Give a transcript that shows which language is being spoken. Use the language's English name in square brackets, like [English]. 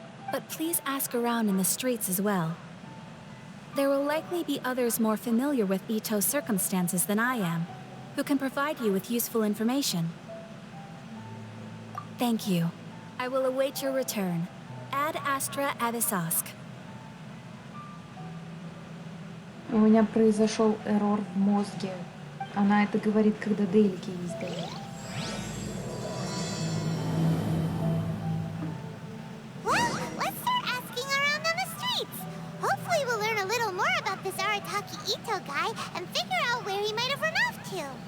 [English] But please ask around in the streets as well. There will likely be others more familiar with Itto's circumstances than I am, who can provide you with useful information. Thank you. I will await your return. Ad Astra Avisask. [Russian] У меня произошел эррор в мозге. Она это говорит, когда Дейлики издали. [English] Well, let's start asking around on the streets. Hopefully we'll learn a little more about this Arataki Itto guy and figure out where he might have run off to.